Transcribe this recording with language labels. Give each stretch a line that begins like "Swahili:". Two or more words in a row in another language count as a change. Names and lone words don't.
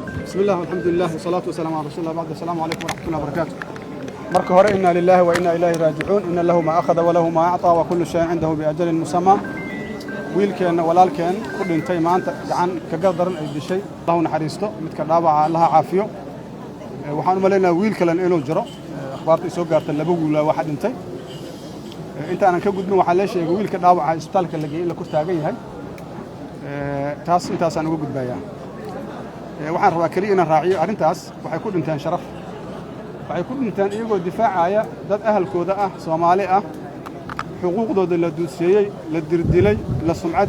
Arabic: بسم الله والحمد لله والصلاة والسلام على رسول الله بعد. السلام عليكم ورحمة الله وبركاته.
Somali: marka hore
Arabic: إنا لله وإنا إليه راجعون إن له ما أخذ وله ما أعطى وكل شيء عنده بأجل مسمى.
Somali: wiilkeena walaalkeen ku dhintay maanta gacan kaga daran ay dishay Allahu naxariisto midka dhaawaca Allaha caafiyo. waxaan u maleynayaa wiil kale inuu jiro akhbaarta soo gaartay laba wiil waxa dhintay inta aan ka gudbin waxa la sheegay wiilka dhaawaca isbitaalka la geeyay in la ku taagan yahay taas intaas aan uga gudbayaa waxaan rabaa kaliya inaan raaciyo arrintaas waxay ku dhinteen sharaf waxay ku dhinteen iyagoo difaacaya dad ahalkooda ah Soomaali ah xuquuqdooda la duudsiyay la dirdilay la sumcad